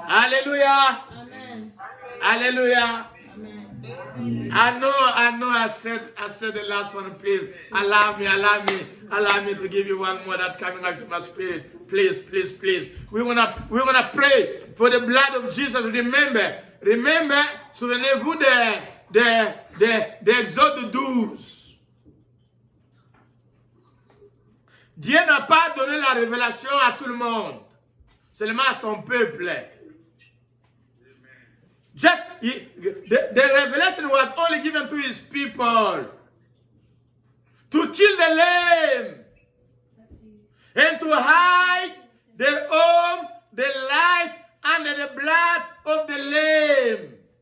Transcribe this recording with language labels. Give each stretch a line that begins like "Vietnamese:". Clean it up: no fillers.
English: Hallelujah. Amen. Hallelujah. Amen. I know I said the last one. Please allow me to give you one more that's coming out of my spirit. Please. We're gonna pray for the blood of Jesus. Remember,
French: souvenez-vous de Exode 12. Dieu n'a pas donné la révélation à tout le monde, seulement à son peuple.
English: The revelation was only given to his people to kill the lamb and to hide their home, their life under the blood of the lamb.